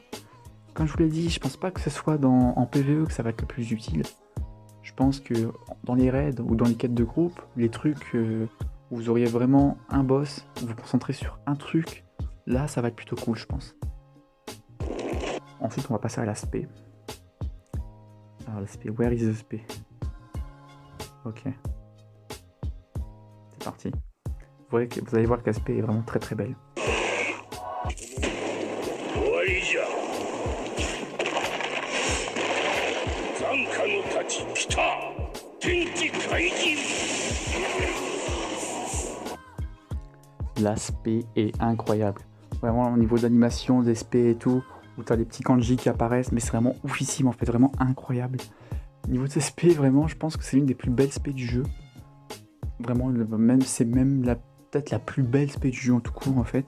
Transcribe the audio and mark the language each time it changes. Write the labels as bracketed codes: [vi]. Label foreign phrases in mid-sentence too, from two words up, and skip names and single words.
[fr] Comme je vous l'ai dit, je pense pas que ce soit en PvE que ça va être le plus utile. Je pense que dans les raids ou dans les quêtes de groupe, les trucs où vous auriez vraiment un boss, vous concentrez sur un truc, là ça va être plutôt cool, je pense. Ensuite, on va passer à l'aspect. Alors l'aspect, [en] where is the spé? [fr] Ok. C'est parti. Vous allez voir que l'aspect est vraiment très très belle. [ja] 終わりじゃ。残火の太刀来た。天地開人。 [fr] L'aspect est incroyable. Vraiment au niveau de l'animation, des spé et tout, où t'as les petits kanji qui apparaissent, mais c'est vraiment oufissime en fait, vraiment incroyable. Au niveau de ces spé, vraiment, je pense que c'est l'une des plus belles spé du jeu. Vraiment, c'est même peut-être la plus belle spé du jeu en tout court en fait.